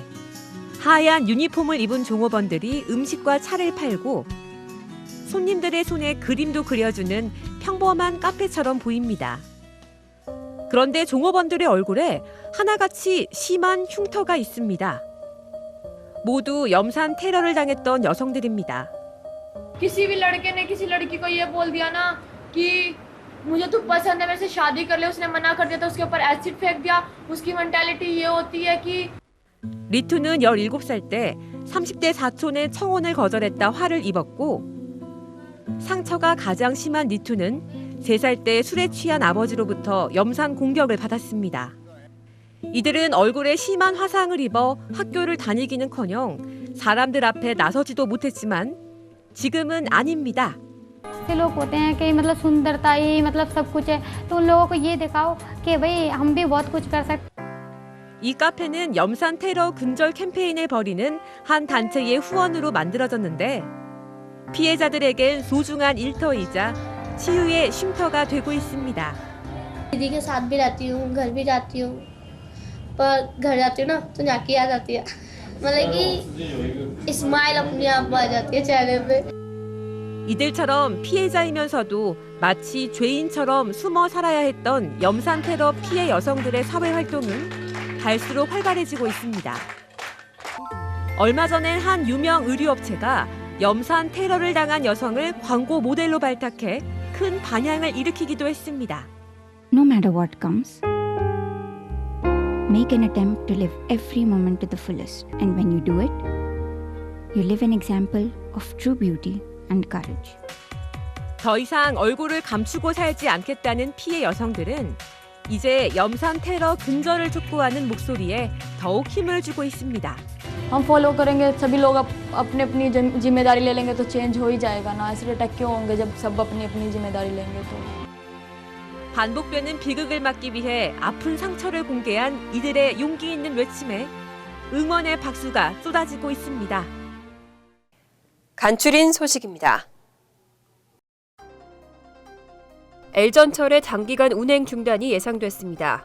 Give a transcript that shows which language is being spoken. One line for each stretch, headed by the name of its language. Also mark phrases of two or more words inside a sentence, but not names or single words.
Korean: 하얀 유니폼을 입은 종업원들이 음식과 차를 팔고 손님들의 손에 그림도 그려주는 평범한 카페처럼 보입니다. 그런데 종업원들의 얼굴에 하나같이 심한 흉터가 있습니다. 모두 염산 테러를 당했던 여성들입니다.
Hindi: किसी भी लड़के ने किसी लड़की को ये बोल दिया ना कि मुझे तू पसंद है मेरे से शादी कर ले उसने मना कर दिया तो उसके ऊपर एसिड फेंक दिया उसकी मेंटालिटी ये होती है कि
Korean: 리투는 17살 때 30대 사촌의 청혼을 거절했다 화를 입었고 상처가 가장 심한 리투는 3살 때 술에 취한 아버지로부터 염산 공격을 받았습니다. 이들은 얼굴에 심한 화상을 입어 학교를 다니기는커녕 사람들 앞에 나서지도 못했지만 지금은 아닙니다.
Hindi: ऐसे लोग होते हैं कि मतलब सुंदरता ही मतलब सब कुछ है तो उन लोगों को ये दिखाओ कि भाई हम भी बहुत कुछ कर सकते
Korean: 이 카페는 염산 테러 근절 캠페인을 벌이는 한 단체의 후원으로 만들어졌는데 피해자들에겐 소중한 일터이자 치유의 쉼터가 되고 있습니다.
Hindi: दीदी के साथ भी रहती हूँ घर भी जाती हूँ पर घर जाती हूँ ना तो झांकी आ जाती है मतलब कि स्माइल अपने आप आ जाती है चेहरे पे
Korean: 이들처럼 피해자이면서도 마치 죄인처럼 숨어 살아야 했던 염산 테러 피해 여성들의 사회 활동은 갈수록 활발해지고 있습니다. 얼마 전엔 한 유명 의류업체가 염산 테러를 당한 여성을 광고 모델로 발탁해 큰 반향을 일으키기도 했습니다.
English: No matter what comes, make an attempt to live every moment to the fullest. And when you do it, you live an example of true beauty and courage.
Korean: 더 이상 얼굴을 감추고 살지 않겠다는 피해 여성들은 이제 염산 테러 근절을 촉구하는 목소리에 더욱 힘을 주고 있습니다.
Hindi: हम फॉलो करेंगे सभी लोग अपने अपनी जिम्मेदारी ले लेंगे तो चेंज हो ही जाएगा ना ऐसे अटैक क्यों होंगे जब सब अपनी अपनी जिम्मेदारी लेंगे तो
Korean: 반복되는 비극을 막기 위해 아픈 상처를 공개한 이들의 용기 있는 외침에 응원의 박수가 쏟아지고 있습니다. 간추린 소식입니다. L전철의 장기간 운행 중단이 예상됐습니다.